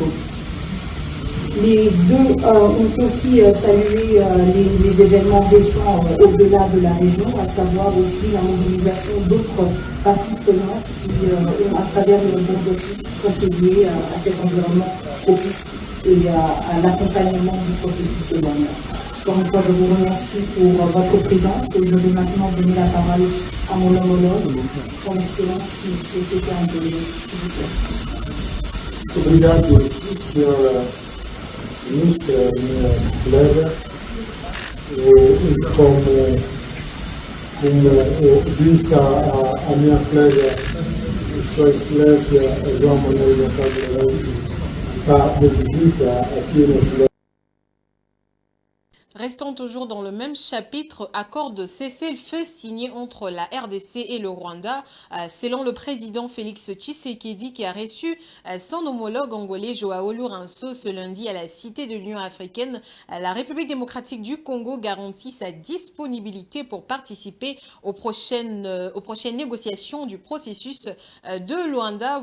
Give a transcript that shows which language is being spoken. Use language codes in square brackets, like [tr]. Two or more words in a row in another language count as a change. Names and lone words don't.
[fr] Les deux ont aussi salué les événements récents au-delà de la région, à savoir aussi la mobilisation d'autres parties prenantes qui ont, à travers de nombreux offices, contribué à cet environnement propice et à l'accompagnement du processus de Luanda. Encore une fois, je vous remercie pour votre présence et je vais maintenant donner la parole à mon homologue, son Excellence, M. Péter Andolé, s'il vous plaît. [pt] Obrigado, Sr. Ministra, minha colega, como disse a minha colega, Sua Excelência João Manuel Gonçalves Leite, está de visita aqui na cidade. [fr] Restons toujours dans le même chapitre. Accord de cessez-le-feu signé entre la RDC et le Rwanda. Selon le président Félix Tshisekedi qui a reçu son homologue angolais Joao Lourenço ce lundi à la Cité de l'Union africaine, la République démocratique du Congo garantit sa disponibilité pour participer aux prochaines négociations du processus de Luanda.